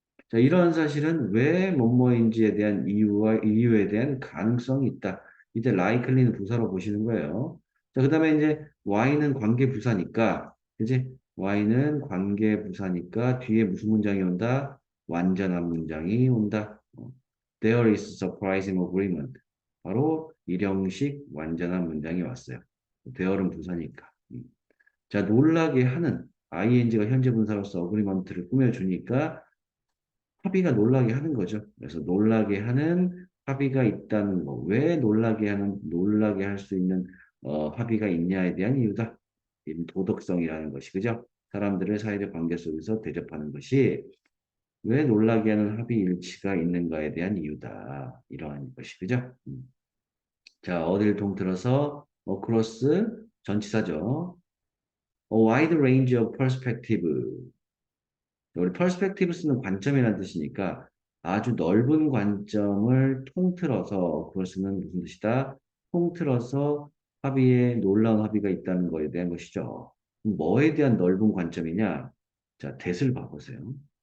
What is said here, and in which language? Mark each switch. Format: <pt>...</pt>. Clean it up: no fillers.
<ko>자, 이러한 사실은 왜 뭐뭐인지에 대한 이유에 대한 가능성이 있다. 이제 likely는 부사로 보시는 거예요. 자, 그 다음에 이제 why는 관계 부사니까, 이제 why는 관계 부사니까 뒤에 무슨 문장이 온다? 완전한 문장이 온다.</ko> <en>There is surprising agreement.</en> <ko>바로 일형식 완전한 문장이 왔어요. there는 부사니까. 자, 놀라게 하는 ing가 현재 분사로서 agreement를 꾸며주니까 합의가 놀라게 하는 거죠. 그래서 놀라게 하는 합의가 있다는 거. 왜 놀라게 할 수 있는 합의가 있냐에 대한 이유다. 이 도덕성이라는 것이, 그죠? 사람들을 사회적 관계 속에서 대접하는 것이 왜 놀라게 하는 합의 일치가 있는가에 대한 이유다. 이러한 것이, 그죠? 자, 어디를 통틀어서, across, 전치사죠.</ko> <en>A wide range of perspective.</en> <ko>우리 perspectives는 관점이라는 뜻이니까 아주 넓은 관점을 통틀어서, across는 무슨 뜻이다? 통틀어서 합의에 놀라운 합의가 있다는 거에 대한 것이죠. 뭐에 대한 넓은 관점이냐? 자, that을 봐보세요.</ko>